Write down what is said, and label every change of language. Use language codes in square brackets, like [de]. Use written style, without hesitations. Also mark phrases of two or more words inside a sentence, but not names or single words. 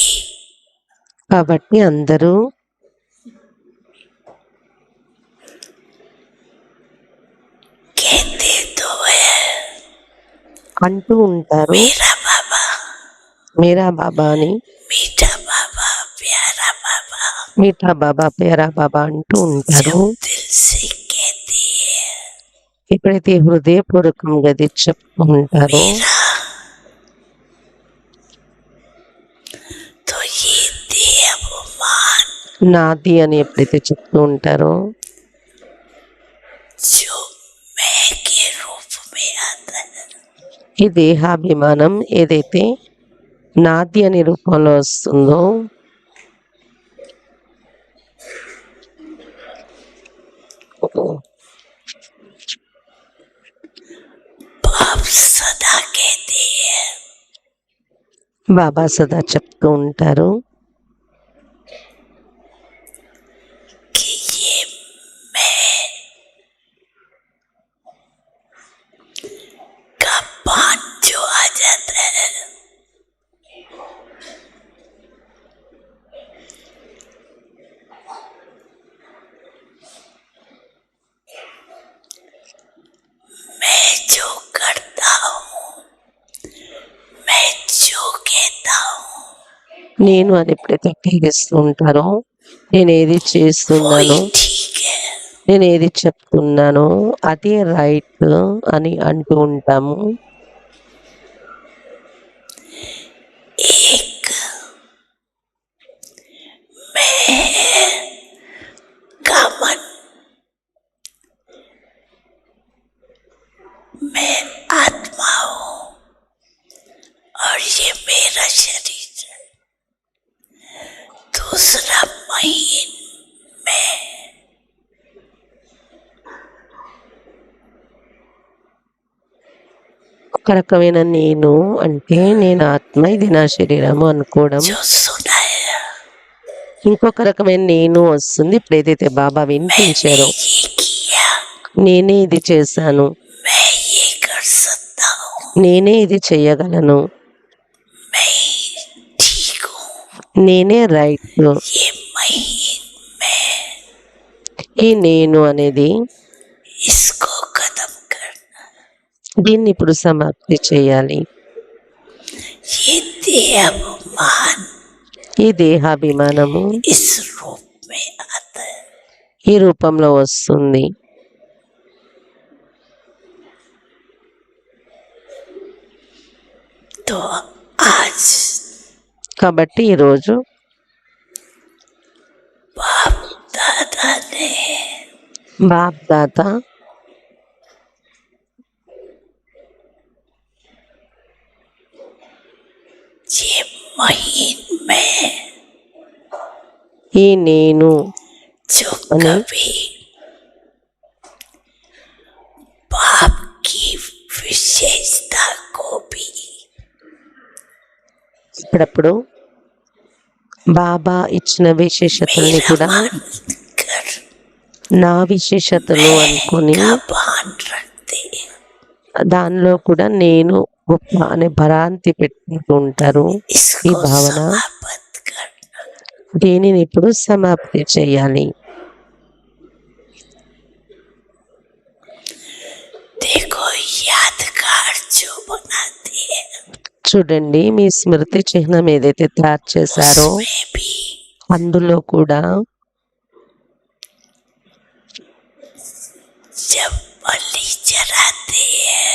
[te] కాబట్టి అందరూ [hi] कहते तो है [te] అంటూ ఉంటారు [hi] मेरा बाबा मेरा बाबा అని, मीठा बाबा प्यारा बाबा मीठा बाबा पेरा बाबा [te] అంటూ ఉంటారు. [hi] दिल से कहती है [te] ఎప్పుడైతే హృదయపూర్వకంగా అది చెప్తూ ఉంటారో [hi] मेरा तो ये देहाभिमान [te] నాది అని ఎప్పుడైతే చెప్తూ ఉంటారో [hi] जो मैं के रूप में आता है [te] ఈ దేహాభిమానం ఏదైతే నాది అనే రూపంలో వస్తుందో [hi] बाप सदा कहते हैं [te] బాబా సదా చెప్తూ ఉంటారు [hi] कि ये मैं का पान जो आ जाता है मैं जो करता हूँ मैं जो कहता हूँ [te] నేను అని ఎప్పుడైతే ఉపయోగిస్తూ ఉంటారో నేను ఏది చేస్తున్నానో [hi] वही ठीक है [te] నేను ఏది చెప్తున్నానో అదే రైట్ అని అంటూ ఉంటాము. [hi] एक मैं का मन मैं आत्मा हूँ और ये मेरा शरीर है दूसरा महीन मैं [te] ఒక రకమైన నేను అంటే నేను ఆత్మ, ఇది నా శరీరము అనుకోవడం. [hi] जो सुनाया [te] ఇంకొక రకమైన నేను వస్తుంది ఇప్పుడు ఏదైతే బాబా వినిపించారో [hi] ये किया [te] నేనే ఇది చేశాను, [hi] मैं ये कर सकता हूँ [te] నేనే ఇది చేయగలను, [hi] मैं ठीक हूँ [te] నేనే రైట్. [hi] ये महीन मैं [te] ఈ నేను అనేది [hi] इसको खत्म करना [te] దీన్ని ఇప్పుడు సమాప్తి చేయాలి. [hi] ये देहाभिमान [te] ఈ దేహాభిమానము [hi] इस रूप में आता है [te] ఈ రూపంలో వస్తుంది. [hi] तो आज [te] కాబట్టి ఈరోజు [hi] दादा ने [te] బాప్ దాదా [hi] ये महीन में [te] ఈ నేను [hi] जो अने? कभी बाप की विशेषता को भी [te] ఇప్పుడప్పుడు బాబా ఇచ్చిన విశేషతల్ని [hi] मेरा [te] కూడా [hi] मानकर [te] నా విశేషతలు అనుకొని [hi] का भान रखते [te] దానిలో కూడా నేను గొప్ప అనే భ్రాంతి పెట్టుకుంటూ ఉంటారు. ఈ [hi] इसको [te] భావన [hi] समाप्त करना। [te] దీనిని ఇప్పుడు సమాప్తి చేయాలి. [hi] देखो यादगार जो बनाते हैं [te] చూడండి, మీ స్మృతి చిహ్నం ఏదైతే తయారు చేశారో [hi] उसमें भी [te] అందులో కూడా [hi] जब बलि चढ़ाते हैं